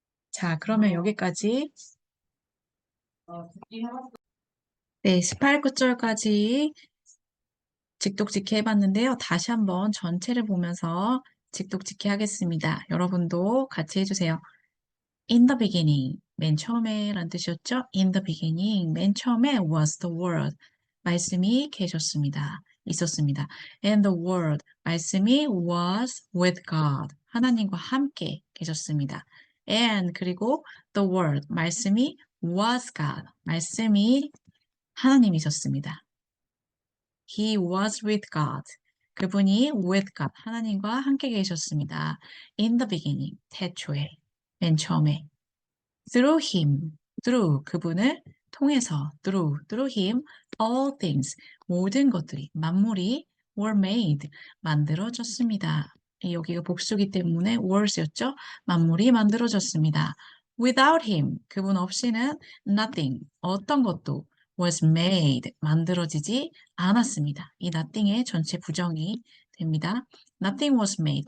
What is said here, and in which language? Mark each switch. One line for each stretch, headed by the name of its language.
Korean: 자, 그러면 여기까지 네, 18, 9절까지 직독직해 해봤는데요. 다시 한번 전체를 보면서 직독직해 하겠습니다. 여러분도 같이 해주세요.
English: In the beginning,
Korean: 맨 처음에 란 뜻이었죠?
English: In the beginning, 맨 처음에 was the word,
Korean: 말씀이 계셨습니다. 있었습니다.
English: And the word, 말씀이 was with God,
Korean: 하나님과 함께 계셨습니다.
English: And 그리고 the word, 말씀이 was God,
Korean: 말씀이 하나님이셨습니다.
English: He was with God.
Korean: 그분이
English: with God,
Korean: 하나님과 함께 계셨습니다.
English: In the beginning, 태초에, 맨 처음에. Through him, through 그분을 통해서, through him, all things,
Korean: 모든 것들이, 만물이
English: were made, 만들어졌습니다.
Korean: 여기가 복수기 때문에 were였죠? 만물이 만들어졌습니다.
English: Without him,
Korean: 그분 없이는 nothing, 어떤 것도 was made, 만들어지지 않았습니다. 이 nothing의 전체 부정이 됩니다.
English: Nothing was made.